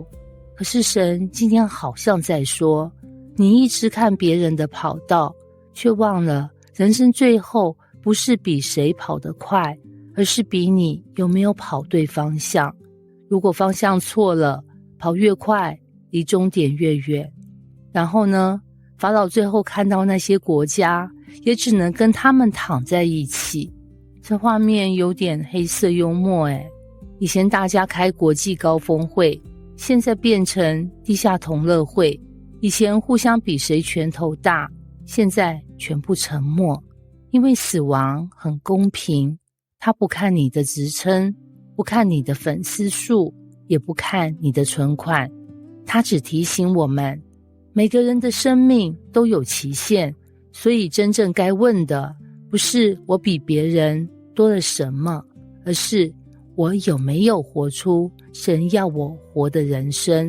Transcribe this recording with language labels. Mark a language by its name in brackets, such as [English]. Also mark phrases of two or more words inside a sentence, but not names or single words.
[Chinese] 可是神今天好像在說，你一直看別人的跑道，卻忘了人生最後不是比誰跑得快，而是比你有沒有跑對方向。如果方向錯了，跑越快，離終點越遠。然後呢，法老最後看到那些國家，也只能跟他們躺在一起。這畫面有點黑色幽默以前大家開國際高峰會，現在變成地下同樂會。以前互相比誰拳頭大，現在全部沉默。因為死亡很公平，他不看你的職稱，不看你的粉絲數，也不看你的存款，他只提醒我們，每個人的生命都有期限，所以真正該問的，不是我比別人多了什麼，而是我有沒有活出神要我活的人生。